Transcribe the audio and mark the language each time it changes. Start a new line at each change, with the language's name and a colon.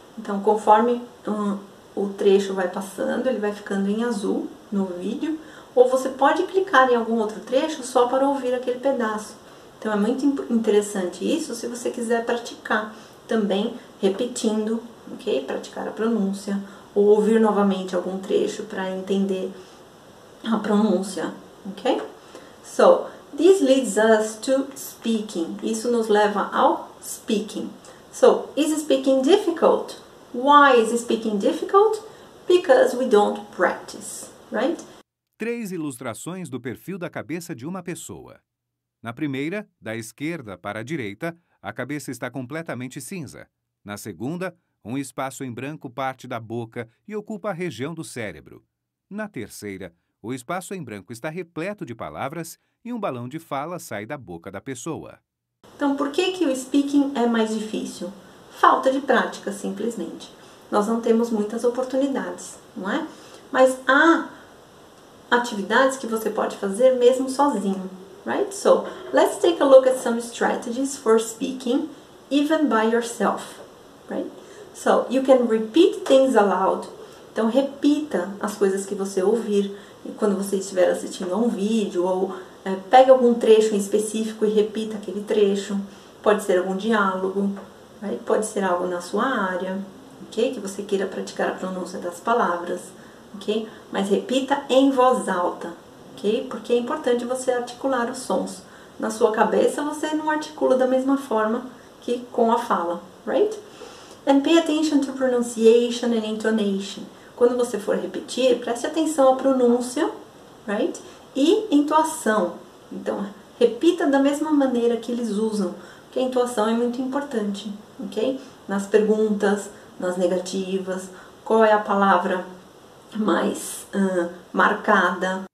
Portuguese: Então, conforme o trecho vai passando, ele vai ficando em azul no vídeo, ou você pode clicar em algum outro trecho só para ouvir aquele pedaço. Então, é muito interessante isso se você quiser praticar também repetindo, ok? Praticar a pronúncia, ou ouvir novamente algum trecho para entender a pronúncia, ok?
English: So, this leads us to speaking.
Portuguese: Isso nos leva ao speaking.
English: So, is speaking difficult? Why is speaking difficult? Because we don't practice, right?
Portuguese: 3 ilustrações do perfil da cabeça de uma pessoa. Na primeira, da esquerda para a direita, a cabeça está completamente cinza. Na segunda, um espaço em branco parte da boca e ocupa a região do cérebro. Na terceira, o espaço em branco está repleto de palavras e um balão de fala sai da boca da pessoa. Então, por que o speaking é mais difícil? Falta de prática, simplesmente. Nós não temos muitas oportunidades, não é? Mas há atividades que você pode fazer mesmo sozinho, right?
English: So, let's take a look at some strategies for speaking, even by yourself, right? So, you can repeat things aloud.
Portuguese: Então, repita as coisas que você ouvir quando você estiver assistindo a um vídeo, ou pegue algum trecho em específico e repita aquele trecho. Pode ser algum diálogo, right? Pode ser algo na sua área, ok? Que você queira praticar a pronúncia das palavras, ok? Mas repita em voz alta, ok? Porque é importante você articular os sons. Na sua cabeça você não articula da mesma forma que com a fala, right?
English: And pay attention to pronunciation and intonation.
Portuguese: Quando você for repetir, preste atenção à pronúncia, right? E entoação. Então, repita da mesma maneira que eles usam, porque a entoação é muito importante, ok? Nas perguntas, nas negativas, qual é a palavra mais marcada.